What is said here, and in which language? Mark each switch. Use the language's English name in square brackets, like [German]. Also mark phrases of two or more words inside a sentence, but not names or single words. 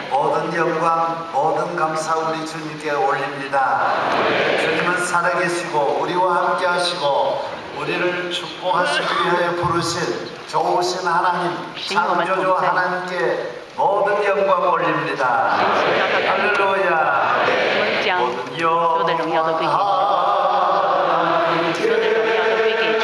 [Korean] 모든 영광, 모든 감사 우리 주님께 올립니다. 주님은 살아계시고 우리와 함께 하시고 우리를 축복하시기 위하여 부르신 좋으신 하나님, 창조주 하나님께 모든 영광 올립니다. 할렐루야. [Chinese] 我们将所有的荣耀都归给你，所有的荣耀都归给主。